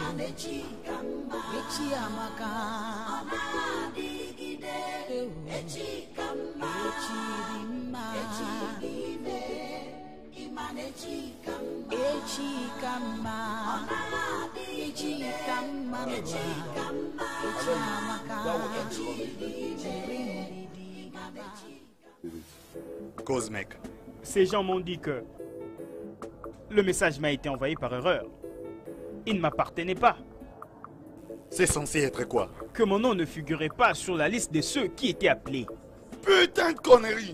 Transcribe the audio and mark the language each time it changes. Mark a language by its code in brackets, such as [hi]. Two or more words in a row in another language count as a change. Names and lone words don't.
[ig] echi amaka echi dimma echi kama echi amaka. [fr] Cause, mec. Ces gens m'ont dit que le message m'a été envoyé par erreur. Il ne m'appartenait pas. C'est censé être quoi? Que mon nom ne figurait pas sur la liste de ceux qui étaient appelés. Putain de conneries!